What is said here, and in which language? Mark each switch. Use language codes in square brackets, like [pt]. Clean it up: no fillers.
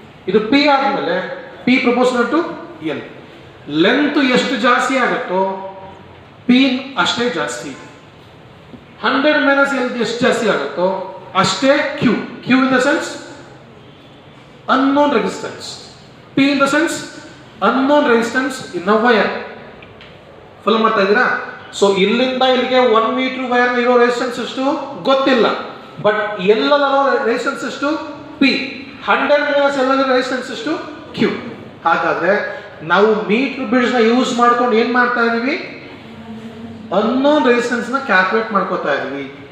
[kn] ಇದು ಪಿ ಆದಮೇಲೆ P proportional to L. Length ಎಷ್ಟು ಜಾಸ್ತಿ ಆಗುತ್ತೋ ಪಿ ಅಷ್ಟೇ ಜಾಸ್ತಿ. 100 ಮೈನಸ್ ಎಲ್ ಎಷ್ಟು ಜಾಸ್ತಿ ಆಗುತ್ತೋ ಅಷ್ಟೇ Q. [en] Q in the sense unknown resistance. P in the sense unknown resistance in a wire. [kn] Follow ಮಾಡ್ತಾ ಇದ್ದೀರಾ? ಸೊ ಇಲ್ಲಿಂದ ಇಲ್ಲಿಗೆ 1 ಮೀಟರ್ ವೈರ್ ಇರೋ ರೆಸಿಸ್ಟೆನ್ಸ್ ಎಷ್ಟು ಗೊತ್ತಿಲ್ಲ, ಬಟ್ ಎಲ್ಲೆಲ್ಲೋ ರೆಸಿಸ್ಟೆನ್ಸ್ ಎಷ್ಟು ಪಿ. 100 ಮೈನಸ್ ಎಲ್ಲದರ ರೆಸಿಸ್ಟೆನ್ಸ್ ಎಷ್ಟು ಕ್ಯೂ. ಹಾಗಾದ್ರೆ ನಾವು ಮೀಟರ್ ಬ್ರಿಡ್ಜ್ನ ಯೂಸ್ ಮಾಡ್ಕೊಂಡು ಏನು ಮಾಡ್ತಾ ಇದೀವಿ, ಅನ್ನೋನ್ ರೆಸಿಸ್ಟೆನ್ಸ್ನ ಕ್ಯಾಲ್ಕುಲೇಟ್ ಮಾಡ್ಕೋತಾ ಇದೀವಿ.